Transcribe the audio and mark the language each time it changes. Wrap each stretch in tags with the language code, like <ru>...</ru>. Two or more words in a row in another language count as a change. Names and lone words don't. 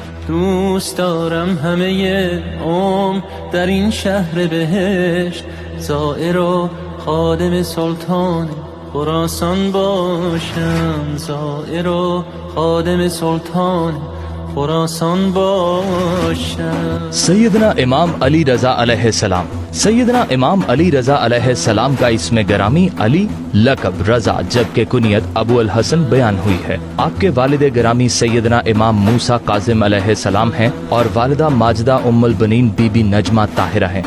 <fa>دوست دارم همه عمر در این شهر بهشت زائر و خادم سلطان خراسان باشم، زائر و خادم سلطان خراسان باشم.</fa> <ur>سیدنا امام علی رضا</ur> <ar>علیہ السلام.</ar> <ur>سیدنا امام علی رضا</ur> <ar>علیہ السلام</ar> <ur>کا اسم گرامی علی، لقب رضا، جبکہ کنیت ابو الحسن بیان ہوئی ہے. آپ کے والد گرامی سیدنا امام موسیٰ کاظم</ur> <ar>علیہ السلام</ar> <ur>ہیں اور والدہ ماجدہ ام البنین بی بی نجمہ طاہرہ ہیں.</ur>